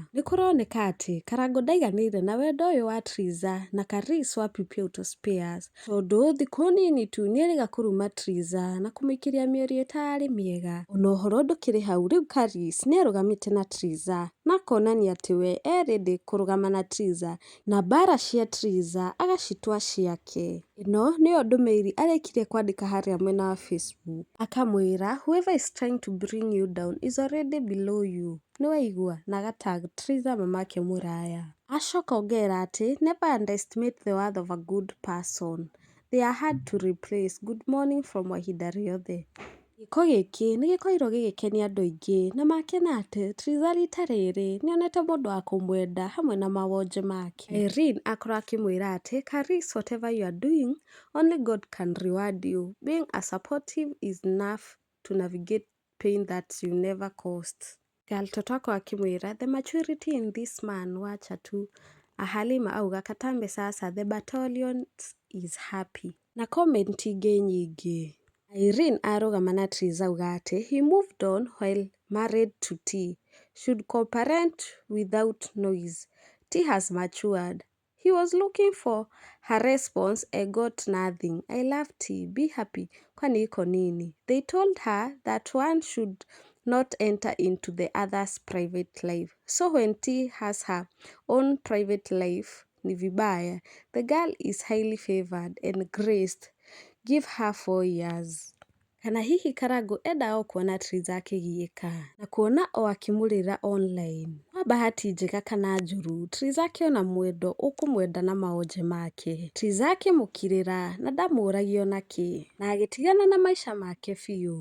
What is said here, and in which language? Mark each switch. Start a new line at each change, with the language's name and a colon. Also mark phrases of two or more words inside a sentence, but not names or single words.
Kikuyu: Nĩ kũroneka atĩ Karangũ ndaiganĩire na wendo ũyũ wa Triza na Karis wa PP Auto Spares, tondũ thikũ nini tu nĩerĩga kũruma Triza na kũmũikĩria mĩario ĩtarĩ mĩega. Ona ũhoro ndũkĩrĩ hau, rĩu Karis nĩarũgamĩte na Triza na akonania atĩ
English: we ready
Kikuyu: kũrũgama na Triza na mbara cia Triza agacitua ciake. Ĩno nĩyo ndũmĩrĩri arĩkirie kwandĩka harĩa mwena wa Facebook, akamwĩra
English: whoever is trying to bring you down is already below you.
Kikuyu: Nĩwaigua, na agatag Triza mamake mũraya. Acoka ongerera atĩ
English: never underestimate the worth of a good person. They are hard to replace. Good morning from Wahinda Riothe.
Kikuyu: Gĩko gĩkĩ nĩgĩkorirwo gĩgĩkenia andũ aingĩ na makena atĩ Triza rita rĩrĩ nĩonete mũndũ wa kũmwenda hamwe na mawonje make. Irene akorwo akĩmwĩra atĩ Karis,
English: whatever you are doing, only God can reward you. Being a supportive is enough to navigate pain that you never caused.
Kikuyu: Galtoto akorwo akĩmwĩra
English: the maturity in this man,
Swahili: wacha tu.
English: Halima auga Katambe sasa the battalion is happy.
Kikuyu: Na comment ingĩ nyingĩ. Irene arũgama na Triza auga atĩ
English: he moved on while married to T. Should co-parent without noise. T has matured. He was looking for her response and got nothing. I love T. Be happy.
Swahili: Kwani iko nini?
English: They told her that one should not enter into the other's private life. So when T has her own private life,
Swahili: ni vibaya.
English: The girl is highly favored and graced. Give her 4 years.
Kikuyu: Kana hihi Karangũ endaga o kuona Triza akĩgiĩka na kuona o akĩmũrĩra online. Kwa bahati njega kana njũru, Triza akĩona mwendo ũkũmwenda na maonje make. Triza akĩmũkirĩra na ndamũragia ona kĩ, na agĩtigana na maica make biũ.